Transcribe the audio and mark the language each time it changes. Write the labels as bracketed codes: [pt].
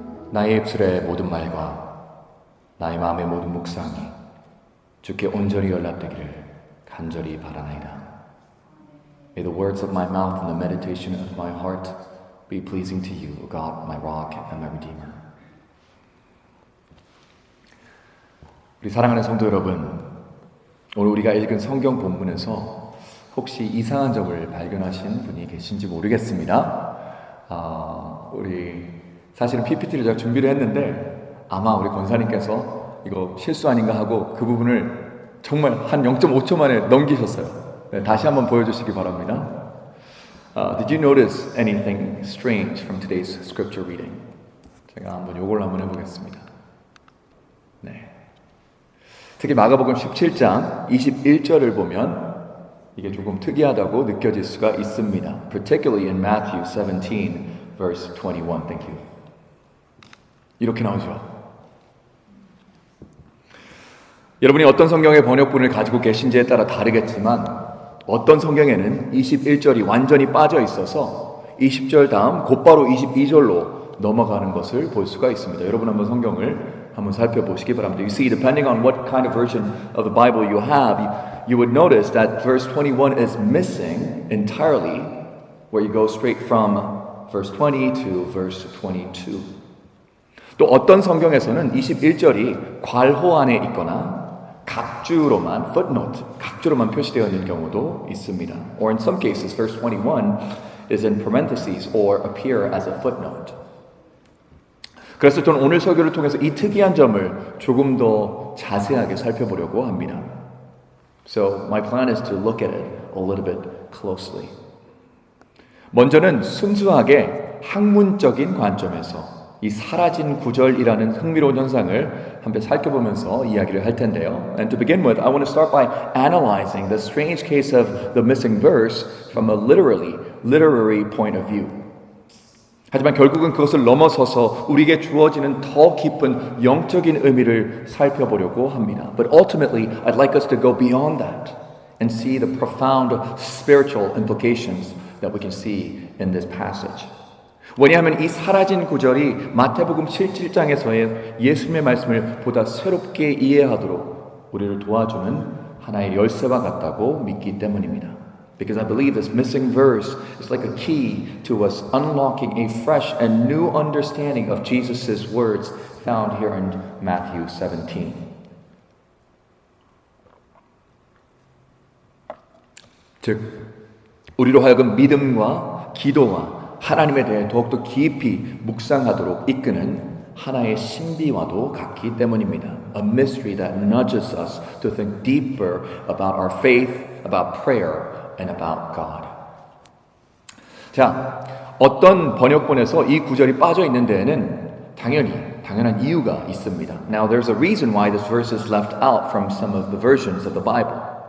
[ko] 나의 입술의 모든 말과 나의 마음의 모든 묵상이 주께 온전히 연락되기를 간절히 바라나이다. [en] May the words of my mouth and the meditation of my heart be pleasing to you, O God, my rock and my redeemer. [ko] 우리 사랑하는 성도 여러분, 오늘 우리가 읽은 성경 본문에서 혹시 이상한 점을 발견하신 분이 계신지 모르겠습니다. 우리 사실은 PPT를 제가 준비를 했는데 아마 우리 권사님께서 이거 실수 아닌가 하고 그 부분을 정말 한 0.5초 만에 넘기셨어요. 네, 다시 한번 보여주시기 바랍니다. [en] Did you notice anything strange from today's scripture reading? [ko] 제가 한번 요걸 한번 해보겠습니다. 네. 특히 마가복음 17장 21절을 보면 이게 조금 특이하다고 느껴질 수가 있습니다. [en] Particularly in Matthew 17, verse 21. Thank you. [ko] 이렇게 나오죠. 여러분이 어떤 성경의 번역본을 가지고 계신지에 따라 다르겠지만 어떤 성경에는 21절이 완전히 빠져 있어서 20절 다음 곧바로 22절로 넘어가는 것을 볼 수가 있습니다. 여러분 한번 성경을 한번 살펴보시기 바랍니다. [en] You see, depending on what kind of version of the Bible you have, you would notice that verse 21 is missing entirely, where you go straight from verse 20 to verse 22. [ko] 또 어떤 성경에서는 21절이 괄호 안에 있거나 각주로만, footnote, 각주로만 표시되어 있는 경우도 있습니다. [en] Or in some cases, verse 21 is in parentheses or appear as a footnote. [ko] 그래서 저는 오늘 설교를 통해서 이 특이한 점을 조금 더 자세하게 살펴보려고 합니다. [en] So my plan is to look at it a little bit closely. [ko] 먼저는 순수하게 학문적인 관점에서 이 사라진 구절이라는 흥미로운 현상을 한번 살펴보면서 이야기를 할 텐데요. [en] And to begin with, I want to start by analyzing the strange case of the missing verse from a literary point of view. [ko] 하지만 결국은 그것을 넘어서서 우리에게 주어지는 더 깊은 영적인 의미를 살펴보려고 합니다. [en] But ultimately, I'd like us to go beyond that and see the profound spiritual implications that we can see in this passage. [ko] 왜냐하면 이 사라진 구절이 마태복음 17장에서의 예수님의 말씀을 보다 새롭게 이해하도록 우리를 도와주는 하나의 열쇠와 같다고 믿기 때문입니다. [en] Because I believe this missing verse is like a key to us unlocking a fresh and new understanding of Jesus' words found here in Matthew 17. [ko] 즉, 우리로 하여금 믿음과 기도와 하나님에 대해 더욱더 깊이 묵상하도록 이끄는 하나의 신비와도 같기 때문입니다. [en] A mystery that nudges us to think deeper about our faith, about prayer, and about God. [ko] 자, 어떤 번역본에서 이 구절이 빠져 있는 데에는 당연한 이유가 있습니다. [en] Now, there's a reason why this verse is left out from some of the versions of the Bible.